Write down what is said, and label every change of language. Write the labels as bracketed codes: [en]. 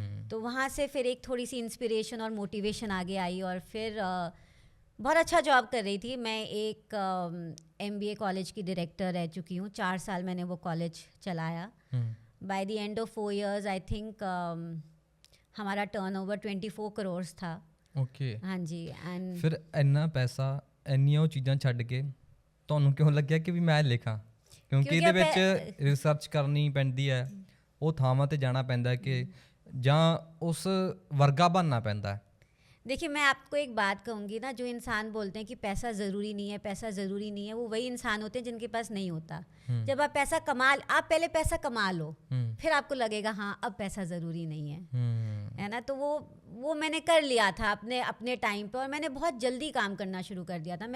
[hi] तो वहाँ से फिर एक थोड़ी सी इंस्पिरेशन और मोटिवेशन आगे आई, और फिर बहुत अच्छा जॉब कर रही थी। मैं एक MBA कॉलेज की डायरेक्टर रह चुकी हूँ। 4 साल मैंने वो कॉलेज चलाया। [en] by the end of 4 years I think [hi] हमारा टर्नओवर 24 करोड़ था। ओके हाँ जी। एंड [pa] फिर ਇੰਨਾ ਪੈਸਾ, ਇੰਨੀਆਂ ਉਹ ਚੀਜ਼ਾਂ ਛੱਡ ਕੇ ਤੁਹਾਨੂੰ ਕਿਉਂ ਲੱਗਿਆ ਕਿ ਵੀ ਮੈਂ ਲਿਖਾਂ? ਕਿਉਂਕਿ ਇਹਦੇ ਵਿੱਚ ਰਿਸਰਚ ਕਰਨੀ ਪੈਂਦੀ ਹੈ, ਉਹ ਥਾਵਾਂ ਤੇ ਜਾਣਾ ਪੈਂਦਾ ਹੈ ਕਿ ਜਾਂ ਉਸ ਵਰਗਾ ਬਣਨਾ ਪੈਂਦਾ ਹੈ। [hi] देखिए, मैं आपको एक बात कहूँगी ना, जो इंसान बोलते हैं कि पैसा ज़रूरी नहीं है, पैसा ज़रूरी नहीं है, वो वही इंसान होते हैं जिनके पास नहीं होता। जब आप आप पहले पैसा कमा लो, फिर आपको लगेगा हाँ अब पैसा ज़रूरी नहीं है ना। तो वो मैंने कर लिया था अपने टाइम पे, और मैंने बहुत जल्दी काम करना शुरू कर दिया था।